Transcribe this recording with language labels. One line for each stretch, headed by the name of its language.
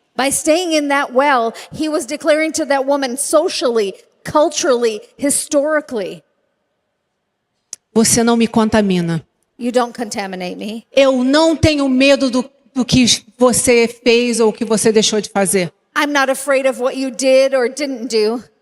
English: By staying in that well, he was declaring to that woman socially, culturally, historically.
Portuguese: Você não me contamina.
English: You don't contaminate me.
Portuguese: Eu não tenho medo do que você fez ou o que você deixou de fazer.
English: I'm not afraid of what you did or didn't do.